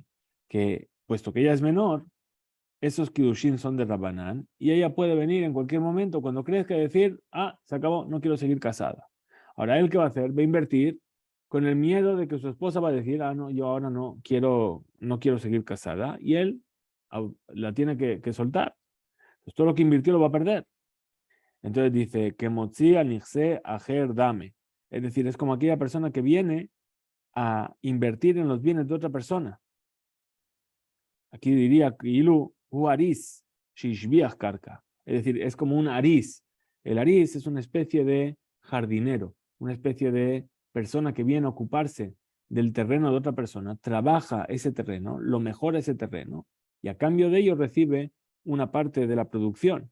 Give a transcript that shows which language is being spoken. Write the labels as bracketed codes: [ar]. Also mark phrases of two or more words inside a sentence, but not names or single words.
[es] Que puesto que ella es menor, esos Kiddushin son de Rabanán y ella puede venir en cualquier momento cuando crezca y decir, se acabó, no quiero seguir casada. Ahora, ¿él qué va a hacer? Va a invertir con el miedo de que su esposa va a decir, no, yo ahora no quiero seguir casada, y él la tiene que soltar. Pues todo lo que invirtió lo va a perder. Entonces dice, [arc] כ מוציא אנכסי אחר דמי. [es] Es decir, es como aquella persona que viene a invertir en los bienes de otra persona. Aquí diría, [arc] אילו, אריס, שהשביח קרקע. [es] Es decir, es como un aris. El aris es una especie de jardinero, una especie de persona que viene a ocuparse del terreno de otra persona, trabaja ese terreno, lo mejora ese terreno, y a cambio de ello recibe una parte de la producción.